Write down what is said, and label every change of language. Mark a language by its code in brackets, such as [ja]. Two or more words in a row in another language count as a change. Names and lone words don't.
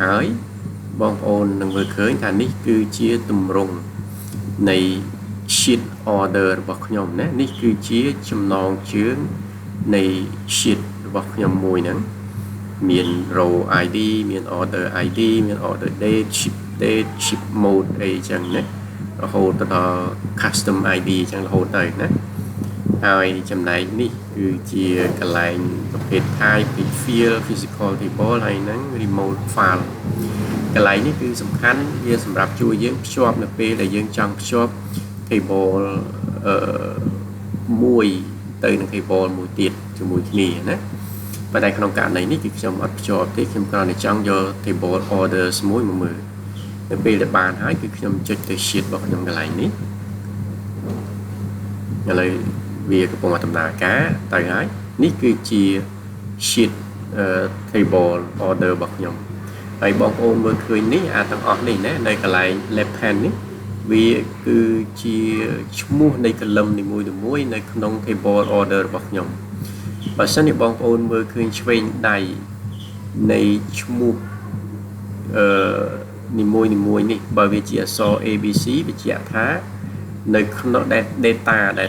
[km] ហើយបងប្អូននឹងមើលឃើញថានេះគឺជាទម្រង់នៃ [en] sheet order [km] របស់ខ្ញុំណានេះគឺជាចំណងជើង នៃ sheet របស់ខ្ញុំមួយហ្នឹងមាន [en] row ID [km] មាន [en] order ID [km] មាន [en] order date ship mode [km] អីចឹងណារហូតដល់ [en] custom ID [km] ចឹងរហូតទៅណាហើយចំណែកនេះគឺជាកន្លែងប្រភេទ [en] type field physical table [km] ហើយនឹង [en] remote file [km] កន្លែងនេះគឺសំខាន់វាសម្រាប់ជួយយើងភ្ជាប់នៅពេលដែលយើងចង់ភ្ជាប់ table មួយទៅនឹង table មួយទៀតជាមួយគ្នាណាប៉ុន្តែក្នុងករណីនេះគឺខ្ញុំអត់ភ្ជាប់ទេខ្ញុំគ្រាន់តែចង់យក [en] table orders [km] មួយមកមើលនៅពេលដែលបានហើយគឺខ្ញុំចុចទៅ sheet របស់ខ្ញុំកន្លែងនេះ ឥឡូវវាកំពុងតែដំណើរការទៅហើយនេះគឺជា [en] sheet table order [km] របស់ខ្ញុំហើយ បងប្អូនមើលឃើញនេះទាំងអស់នេះណានៅកន្លែង [en] left hand [km] នេះវាគឺជាឈ្មោះនៃ column នីមួយៗនៅក្នុង [en] table order [km] របស់ខ្ញុំបើសិនជាបងប្អូនមើលឃើញឆ្វេងដៃនៃឈ្មោះនីមួយៗនេះបើវាជាអក្សរ ABC វាជាក់ថានៅក្នុង data ដែល